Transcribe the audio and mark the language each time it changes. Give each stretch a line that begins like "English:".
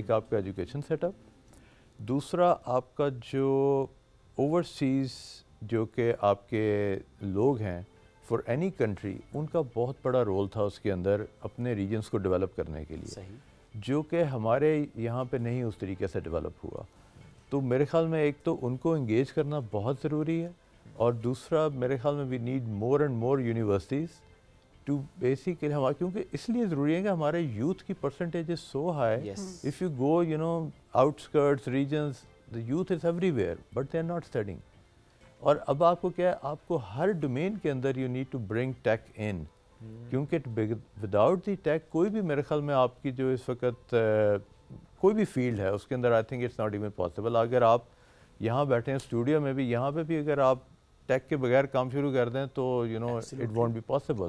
Urdu: ایک آپ کا ایجوکیشن سیٹ اپ, دوسرا آپ کا جو اوورسیز جو کہ آپ کے لوگ ہیں
English: for any country,
Urdu: ان کا بہت بڑا رول تھا اس کے اندر اپنے ریجنس کو ڈیولپ کرنے کے لیے, جو کہ ہمارے یہاں پہ نہیں اس طریقے سے ڈیولپ ہوا. تو میرے خیال میں ایک تو ان کو انگیج کرنا بہت ضروری ہے, اور دوسرا میرے خیال میں
English: we need more and more universities to basically
Urdu: ہمارا, کیونکہ اس لیے ضروری ہے کہ ہمارے یوتھ کی percentage
English: Is so high. If you go outskirts regions, the youth is everywhere but they are not studying.
Urdu: اور اب آپ کو کیا ہے, آپ کو ہر ڈومین کے اندر
English: you need to bring tech in,
Urdu: کیونکہ وداؤٹ دی ٹیک کوئی بھی میرے خیال میں آپ کی جو اس وقت کوئی بھی فیلڈ ہے اس کے اندر
English: I think it's not even possible.
Urdu: اگر آپ یہاں بیٹھے ہیں اسٹوڈیو میں بھی, یہاں پہ بھی اگر آپ ٹیک کے بغیر کام شروع کر دیں تو
English: it won't be possible,